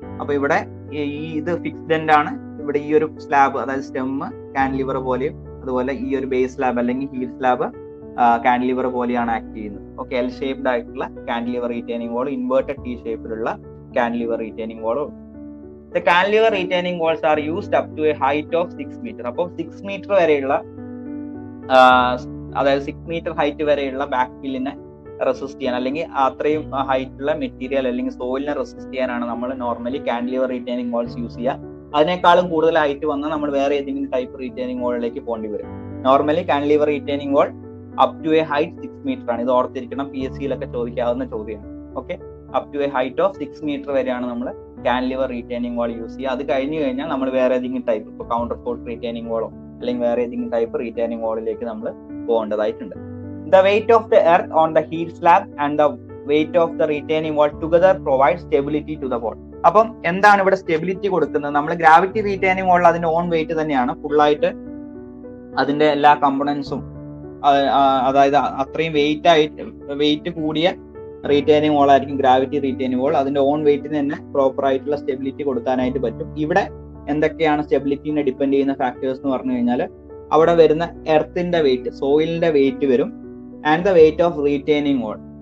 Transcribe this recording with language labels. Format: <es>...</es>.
<ml>അപ്പൊ ഇവിടെ ഇത് ഫിക്സ്ഡ് എൻഡ് ആണ്. ഇവിടെ ഈ ഒരു സ്ലാബ്, അതായത് സ്റ്റെമ്മ് കാൻഡിലിവർ പോലെയും അതുപോലെ ഈ ഒരു ബേസ് സ്ലാബ് അല്ലെങ്കിൽ ഹീൽ സ്ലാബ് കാൻഡിലിവർ പോലെയാണ് ആക്ട് ചെയ്യുന്നത്. ഓക്കെ, എൽ ഷേപ്ഡ് ആയിട്ടുള്ള കാൻഡിലിവർ റീറ്റെയിനിങ് വാൾ, ഇൻവേർട്ടഡ് ടി ഷേപ്പിലുള്ള കാൻഡിലിവർ റീറ്റെയിനിങ് വാളും.</ml> <en>The cantilever retaining walls are used up to a height of 6 meter.</en> <ml>അപ്പോൾ 6 മീറ്റർ വരെയുള്ള അതായത് 6 മീറ്റർ ഹൈറ്റ് വരെയുള്ള ബാക്ക് ഫില്ലിനെ റെസിസ്റ്റ് ചെയ്യാൻ അല്ലെങ്കിൽ അത്രയും ഹൈറ്റുള്ള മെറ്റീരിയൽ അല്ലെങ്കിൽ സോയിലിനെ റെസിസ്റ്റ് ചെയ്യാനാണ് നമ്മൾ normally cantilever retaining walls use ചെയ്യുക. അതിനേക്കാളും കൂടുതൽ ഹൈറ്റ് വന്നാൽ നമ്മൾ വേറെ ഏതെങ്കിലും ടൈപ്പ് റീറ്റെയിനിങ് വാളിലേക്ക് പോകേണ്ടി വരും. Normally cantilever retaining wall</ml> <en>up to a height</en> <ml>6 metre ആണ്. ഇത് ഓർത്തിരിക്കണം, PSCയിലൊക്കെ ചോദിക്കാവുന്ന ചോദ്യമാണ്. Okay,</ml> <en>up to a height of</en> <ml>6 metre വരെയാണ് നമ്മൾ കാൻഡിലിവർ റീറ്റെയിനിങ് വാൾ യൂസ് ചെയ്യുക. അത് കഴിഞ്ഞ് കഴിഞ്ഞാൽ നമ്മൾ വേറെ ഏതെങ്കിലും ടൈപ്പ്, ഇപ്പോൾ കൗണ്ടർ ഫോൾട്ട് റീറ്റെയിനിങ് വാളോ അല്ലെങ്കിൽ വേറെ ഏതെങ്കിലും ടൈപ്പ് റീറ്റെയിനിങ് വാളിലേക്ക് നമ്മൾ പോകേണ്ടതായിട്ടുണ്ട്.</ml> <en>The weight of the earth on the heel slab and the weight of the retaining wall together provide stability to the wall.</en> <ml>അപ്പം എന്താണ് ഇവിടെ സ്റ്റെബിലിറ്റി കൊടുക്കുന്നത്? നമ്മൾ ഗ്രാവിറ്റി റീറ്റെയിനിങ് വാളിൽ അതിന്റെ ഓൺ വെയിറ്റ് തന്നെയാണ്, ഫുള്ളായിട്ട് അതിന്റെ എല്ലാ കമ്പോണൻസും, അതായത് അത്രയും വെയിറ്റ് കൂടിയ റീറ്റെയിനിങ് വാൾ ആയിരിക്കും ഗ്രാവിറ്റി റീറ്റെയിനിങ് വാൾ. അതിന്റെ ഓൺ വെയിറ്റിന് തന്നെ പ്രോപ്പർ ആയിട്ടുള്ള സ്റ്റെബിലിറ്റി കൊടുക്കാനായിട്ട് പറ്റും. ഇവിടെ എന്തൊക്കെയാണ് സ്റ്റെബിലിറ്റിനെ ഡിപ്പെൻഡ് ചെയ്യുന്ന ഫാക്ടേഴ്സ് എന്ന് പറഞ്ഞു കഴിഞ്ഞാൽ അവിടെ വരുന്ന എർത്തിന്റെ വെയിറ്റ്, സോയിലിന്റെ വെയിറ്റ് വരും,</ml> <en>And the weight of retaining wall.</en>